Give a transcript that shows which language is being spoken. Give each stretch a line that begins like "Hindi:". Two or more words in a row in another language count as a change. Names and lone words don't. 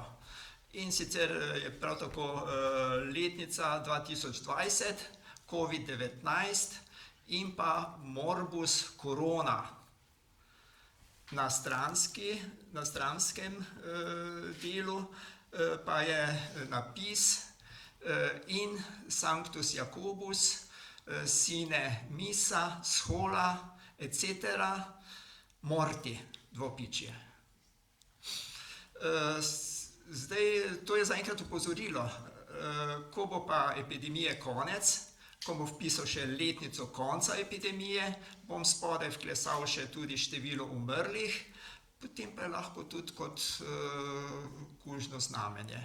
Slovenian: In sicer je prav tako letnica 2020, COVID-19 in pa
Latin: morbus corona.
Slovenian: Na stranskem delu pa je napis in
Latin: Sanctus Jacobus, sine missa, schola, etc.
Slovenian: morti, dvopičje. Zdaj, to je zaenkrat opozorilo. Ko bo pa epidemije konec, ko bom vpisal še letnico konca epidemije, bom spodaj vklesal še tudi število umrlih, potem pa je lahko tudi kot kužno znamenje.